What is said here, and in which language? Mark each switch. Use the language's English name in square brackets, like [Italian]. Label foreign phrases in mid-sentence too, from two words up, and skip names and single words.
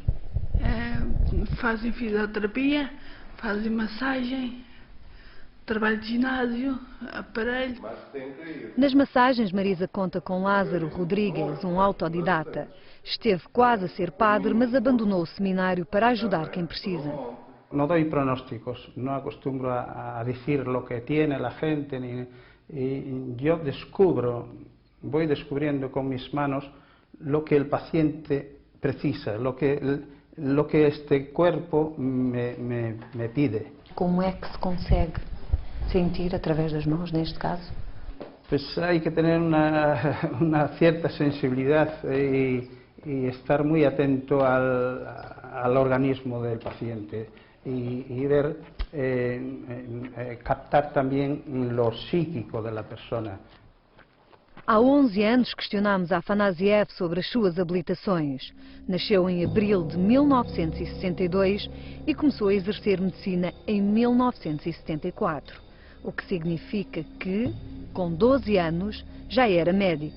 [Portuguese] Fazem fisioterapia, fazem massagem, trabalho de ginásio, aparelho. Nas massagens, Marisa conta com Lázaro Rodrigues, um autodidata. Esteve quase a ser padre, mas abandonou o seminário para ajudar quem precisa. [Spanish] No doy pronósticos, no acostumbro a decir lo que tiene la gente, yo voy descubriendo con mis manos lo que el paciente precisa, lo que este cuerpo me pide. [Portuguese] Como é que se consegue sentir através das mãos, neste caso? [Spanish] Pues hay que tener una cierta sensibilidad y estar muy atento al organismo del paciente y ver, captar también lo psíquico de la persona. [Portuguese] Há 11 anos questionámos a Afanasiev sobre as suas habilitações. Nasceu em abril de 1962 e começou a exercer medicina em 1974, o que significa que, com 12 anos, já era médico.